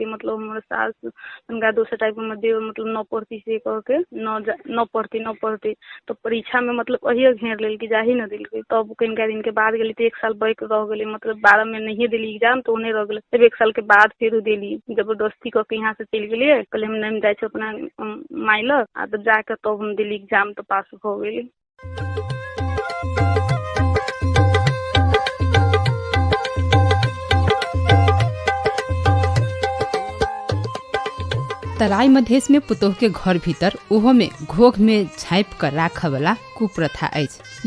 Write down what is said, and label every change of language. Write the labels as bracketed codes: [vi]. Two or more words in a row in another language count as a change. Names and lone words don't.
[mai] मतलब हमर सास उनका दोसर टाइप में देव मतलब न पढ़ती से कह के न पढ़ती तो परीक्षा में मतलब अहिए घेर लेल कि जाही न देलकै। तब कनिका दिन के बाद गेली तो 1 साल बैक रह गेली। मतलब 12 में नहीं देली एग्जाम तो उन्हें रह गेले। तब 1 साल के बाद फिर देली जबरदस्ती कह के यहाँ से चल गेलिए। कहले हम नहीं जाए अपना माइल आ तो जाके तब हम देली एग्जाम तो पास हो गेली। तराई मधेश में पुतोह के घर भीतर ओहो में घोघ में झाँप कर राख वाला कुप्रथा अछि।